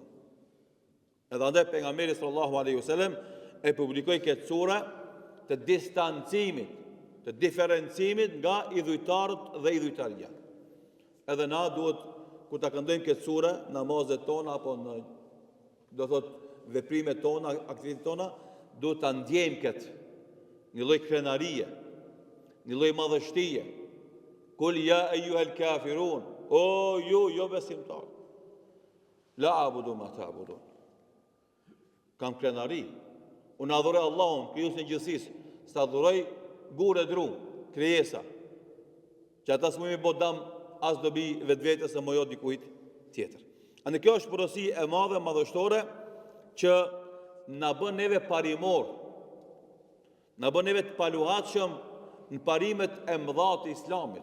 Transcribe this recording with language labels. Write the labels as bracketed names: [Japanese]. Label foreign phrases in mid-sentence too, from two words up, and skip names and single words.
[Albanian] Edhe andaj pejgamberi [Arabic] صلى الله عليه وسلم [Albanian] e publikoi këtë sure të distancimit, të diferencimit nga idhujtarët dhe idhujtaria. Edhe na duhet, kur ta këndojmë këtë sure, namazet tona apo në, do thot, veprimet tona, aktivitetet tona, duhet ta ndjejmë këtë, një lloj krenarie, një lloj madhështie. [Arabic] قل يا أيها الكافرون, [Albanian] o ju jo besimtar. [Arabic] لا أعبد ما تعبدون. [Albanian] Kam krenari. Unë adhuroj Allahun, krijuesin e gjithësisë, sa adhuroj gurë e dru, krijesa. Që ata s'mujnë bo dam as dobi vetvetes e mojo dikujt tjetër. Andaj kjo është porosi e madhe madhështore që na bën neve parimor, na bën neve të paluhatshëm në parimet e mëdha të Islamit.